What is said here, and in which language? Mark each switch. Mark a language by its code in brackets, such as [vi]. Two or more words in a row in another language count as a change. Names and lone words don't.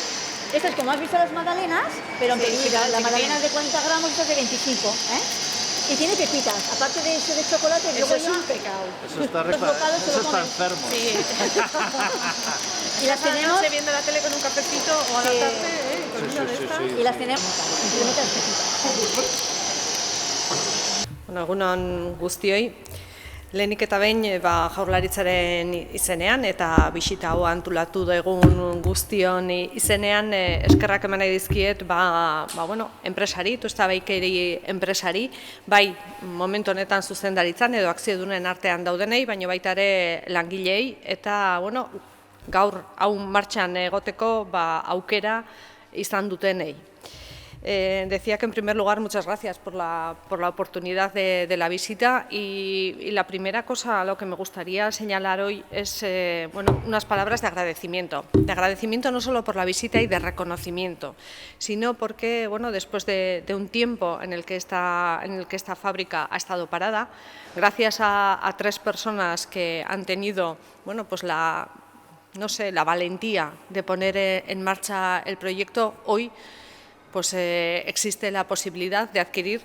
[es] Esta es como has visto las magdalenas, pero en pequeñitas. La magdalena es de 40 gramos, esta es de 25. Y tiene pepitas, aparte de ese de chocolate, Eso luego es ya un pecado. Eso está, los bocados se eso lo está comen. enfermo. Sí. Y las tenemos, Noche viendo la tele con un cafecito o a la Sí. tarde, con una de estas. y las tenemos, simplemente las pepitas. [eu] Bueno, egunon guztioi. Lehenik eta behin Jaurlaritzaren izenean eta bisita hau antolatu dugun guztion izenean eskerrak eman nahi dizkiet enpresari, Tustabaikeri enpresari, bai momentu honetan zuzendaritzan edo akziodunen artean daudenei, baina baita ere langilei eta gaur hau martxan egoteko aukera izan dutenei. [es] Decía que en primer lugar muchas gracias por la oportunidad de la visita y la primera cosa a lo que me gustaría señalar hoy es unas palabras de agradecimiento no solo por la visita y de reconocimiento, sino porque después de un tiempo en el que esta fábrica ha estado parada, gracias a 3 personas que han tenido la valentía de poner en marcha el proyecto, hoy existe la posibilidad de adquirir